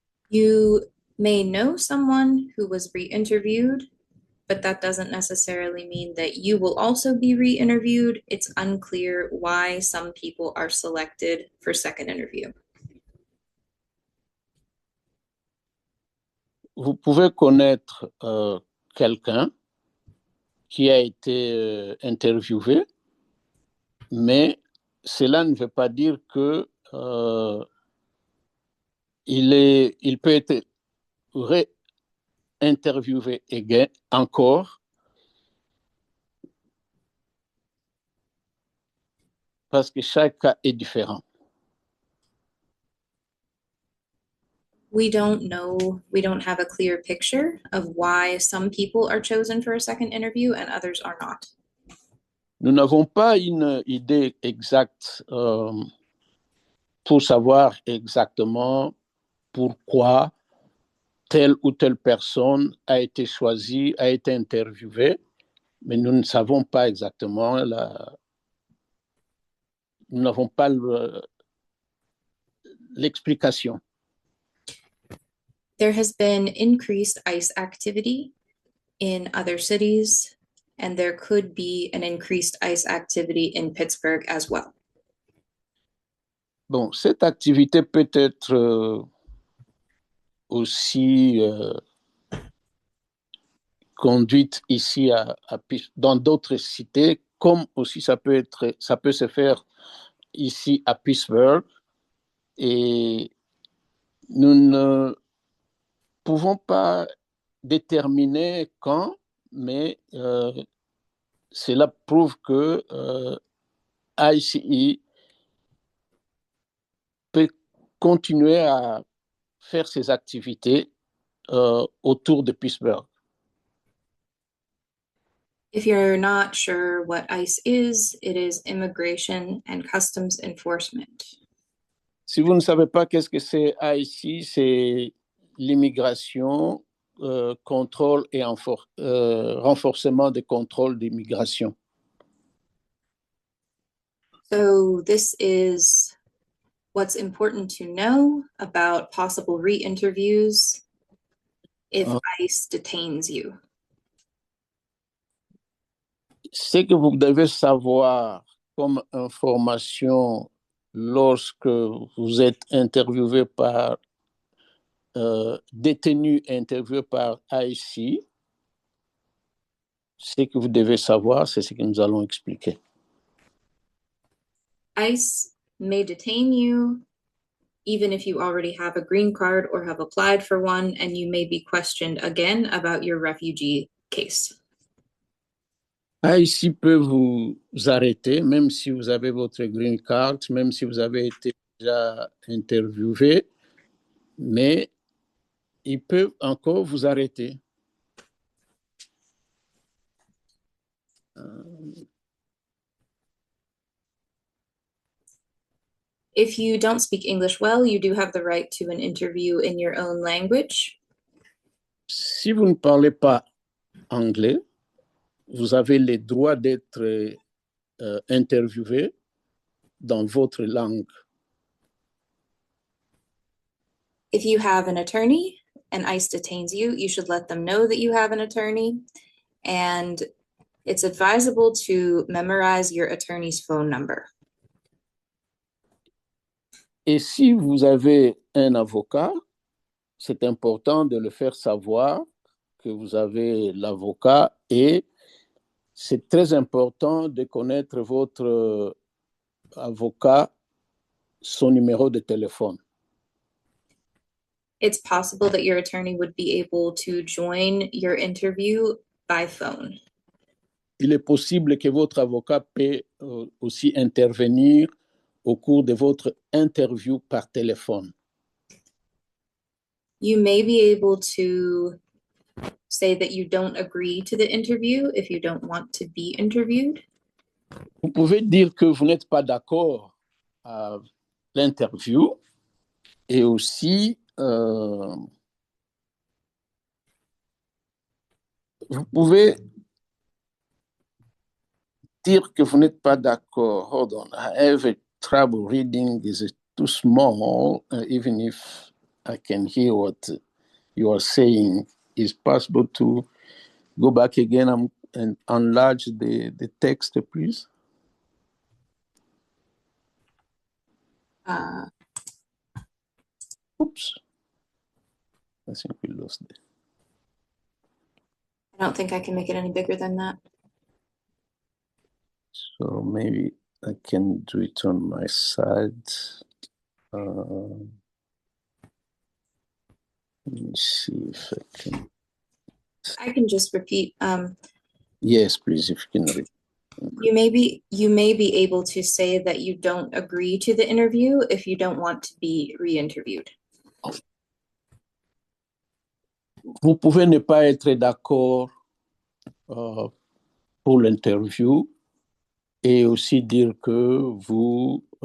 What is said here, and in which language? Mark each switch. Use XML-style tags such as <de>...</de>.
<en>You may know someone who was re-interviewed, but that doesn't necessarily mean that you will also be re-interviewed. It's unclear why some people are selected for second interview.</en> <fr>Vous pouvez connaître quelqu'un qui a été interviewé, mais cela ne veut pas dire que il peut être réinterviewé encore parce que chaque cas est différent.</fr> <en>We don't know, we don't have a clear picture of why some people are chosen for a second interview and others are not.</en> <fr>Nous n'avons pas une idée exacte pour savoir exactement pourquoi telle ou telle personne a été choisie, a été interviewée, mais nous ne savons pas exactement, nous n'avons pas l'explication.</fr> <en>There has been increased ICE activity in other cities, and there could be an increased ICE activity in Pittsburgh as well.</en> <fr>Bon, cette activité peut être aussi conduite ici dans d'autres cités, comme aussi ça peut se faire ici à Pittsburgh. Et nous ne pouvons pas déterminer quand, mais cela prouve que ICE peut continuer à faire ses activités autour de Pittsburgh.</fr> <en>If you're not sure what ICE is, it is Immigration and Customs Enforcement.</en> <fr>Si vous ne savez pas qu'est-ce que c'est ICE, c'est l'immigration, contrôle et renforcement des contrôles d'immigration.</fr> <en>So this is what's important to know about possible re-interviews if ICE detains you.</en> <fr>Ce que vous devez savoir comme information lorsque vous êtes interviewé par détenu interviewé par ICE, ce que vous devez savoir, c'est ce que nous allons expliquer.</fr> <en>ICE may detain you even if you already have a green card or have applied for one, and you may be questioned again about your refugee case.</en> <fr>Ici peut vous arrêter, même si vous avez votre green card, même si vous avez été déjà interviewé, mais il peut encore vous arrêter.</fr> <en>If you don't speak English well, you do have the right to an interview in your own language.</en> <fr>Si vous ne parlez pas anglais, vous avez le droit d'être interviewé dans votre langue.</fr> <en>If you have an attorney and ICE detains you, you should let them know that you have an attorney. And it's advisable to memorize your attorney's phone number.</en> <fr>Et si vous avez un avocat, c'est important de le faire savoir que vous avez l'avocat et c'est très important de connaître votre avocat, son numéro de téléphone.</fr> <en>It's possible that your attorney would be able to join your interview by phone.</en> <fr>Il est possible que votre avocat peut aussi intervenir au cours de votre interview par téléphone.</fr> <en>You may be able to say that you don't agree to the interview if you don't want to be interviewed.</en> <fr>Vous pouvez dire que vous n'êtes pas d'accord à l'interview et aussi vous pouvez dire que vous n'êtes pas d'accord.</fr> <en>Hold on, I have a trouble reading. Is it too small? Even if I can hear what you are saying, is possible to go back again and enlarge the text, please? Oops. I think we lost it. I don't think I can make it any bigger than that. So maybe I can do it on my side. Let me see if I can. I can just repeat. Yes, please, if you can repeat. You may be able to say that you don't agree to the interview if you don't want to be re-interviewed.</en> <fr>Vous pouvez ne pas être d'accord pour l'interview et aussi dire que vous</fr>